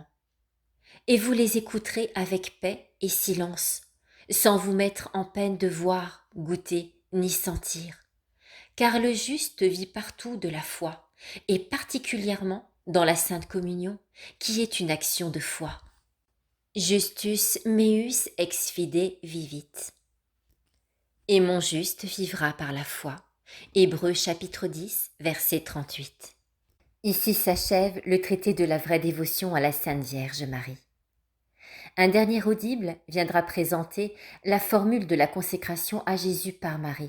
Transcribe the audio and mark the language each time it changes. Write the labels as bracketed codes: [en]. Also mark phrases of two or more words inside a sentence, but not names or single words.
[fr] Et vous les écouterez avec paix et silence, sans vous mettre en peine de voir, goûter, ni sentir. Car le juste vit partout de la foi, et particulièrement dans la Sainte Communion, qui est une action de foi. [la] Justus meus ex fide vivit. [fr] Et mon juste vivra par la foi. Hébreux chapitre 10, verset 38. Ici s'achève le traité de la vraie dévotion à la Sainte Vierge Marie. Un dernier audible viendra présenter la formule de la consécration à Jésus par Marie.